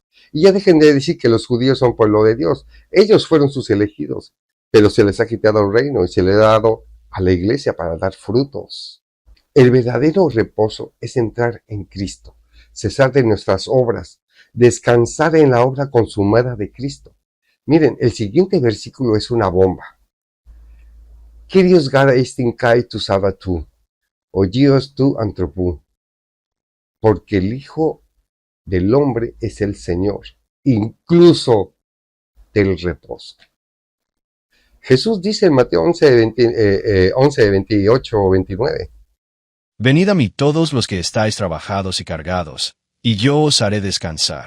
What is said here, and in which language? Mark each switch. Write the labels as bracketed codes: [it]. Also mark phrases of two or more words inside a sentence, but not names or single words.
[es] Y ya dejen de decir que los judíos son pueblo de Dios. Ellos fueron sus elegidos, pero se les ha quitado el reino y se le ha dado a la iglesia para dar frutos. El verdadero reposo es entrar en Cristo, cesar de nuestras obras, descansar en la obra consumada de Cristo. Miren, el siguiente versículo es una bomba. [el] Κύριος γάρ ἐστιν καὶ τοῦ σαββάτου ὁ υἱὸς τοῦ ἀνθρώπου, [es] porque el Hijo del Hombre es el Señor, incluso del reposo. Jesús dice en Mateo 11, 28 o 29. Venid a mí todos los que estáis trabajados y cargados, y yo os haré descansar.